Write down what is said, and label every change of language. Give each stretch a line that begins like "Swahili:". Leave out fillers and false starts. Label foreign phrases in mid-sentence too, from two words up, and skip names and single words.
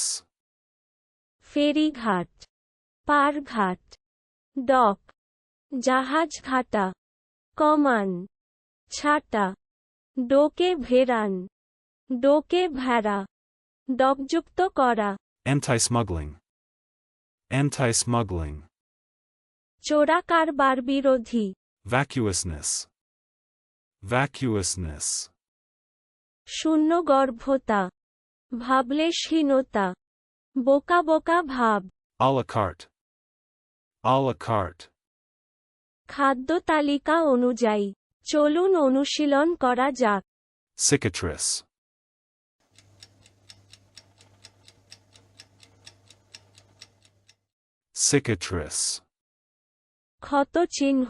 Bangla: ফেরিঘাট, পারঘাট, ডক, জাহাজ ঘাটা, কমান, ছাটা, ডোকে ভেড়ান, ডোকে ভেড়া, ডকযুক্ত করা,
English: anti-smuggling, anti-smuggling,
Bangla: চোরা কারবার বিরোধী,
English: vacuousness, vacuousness,
Bangla: শূন্যগর্ভতা, ভাবলেশহীনতা, বোকা বোকা ভাব,
English: à la carte, à la carte,
Bangla: খাদ্য তালিকা অনুযায়ী, চলুন অনুশীলন করা যাক।
English: cicatrice, cicatrice,
Bangla: ক্ষত চিহ্ন,